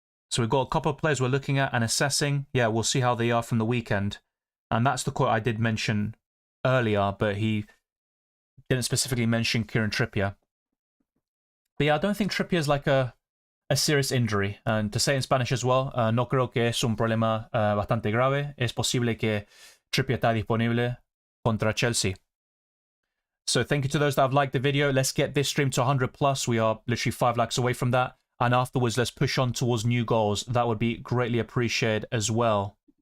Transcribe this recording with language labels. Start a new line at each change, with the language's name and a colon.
English: So we've got a couple of players we're looking at and assessing. Yeah, we'll see how they are from the weekend. And that's the quote I did mention earlier, but he didn't specifically mention Kieran Trippier. But yeah, I don't think Trippier is like a serious injury. And to say in Spanish as well,
Spanish: no creo que es un problema bastante grave. Es posible que Trippier está disponible contra Chelsea.
English: So thank you to those that have liked the video. Let's get this stream to 100 plus. We are literally 5 likes away from that. And afterwards, let's push on towards new goals. That would be greatly appreciated as well.